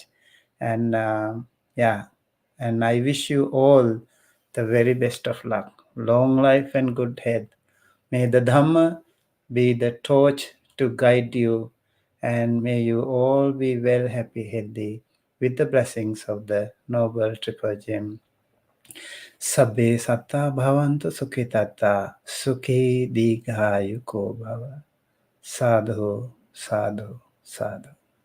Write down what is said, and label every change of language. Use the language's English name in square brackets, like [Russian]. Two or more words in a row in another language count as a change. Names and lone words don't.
[English] And yeah, and I wish you all the very best of luck, long life and good health. May the Dhamma be the torch to guide you, and may you all be well, happy, healthy, with the blessings of the Noble Triple Gem. [Pali] Sabbe satta bhavantu sukhitata, sukhi digha yuko bhava. Sadhu, sadhu, sadhu.